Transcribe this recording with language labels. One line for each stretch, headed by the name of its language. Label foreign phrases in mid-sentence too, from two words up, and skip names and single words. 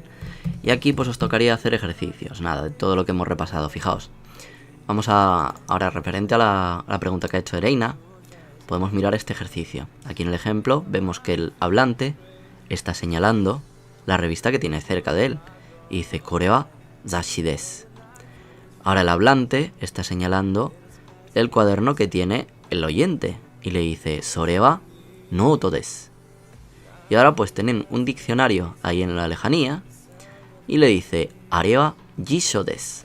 Spanish: Y aquí pues os tocaría hacer ejercicios. Nada, de todo lo que hemos repasado. Fijaos. Vamos a... Ahora, referente a la pregunta que ha hecho Ereina, podemos mirar este ejercicio. Aquí en el ejemplo vemos que el hablante está señalando la revista que tiene cerca de él. Y dice,
Japanese: これは雑誌です.
Spanish: Ahora el hablante está señalando el cuaderno que tiene el oyente. Y le dice,
Japanese: それはノートです.
Spanish: Y ahora pues tienen un diccionario ahí en la lejanía. Y le dice,
Japanese: あれは辞書です.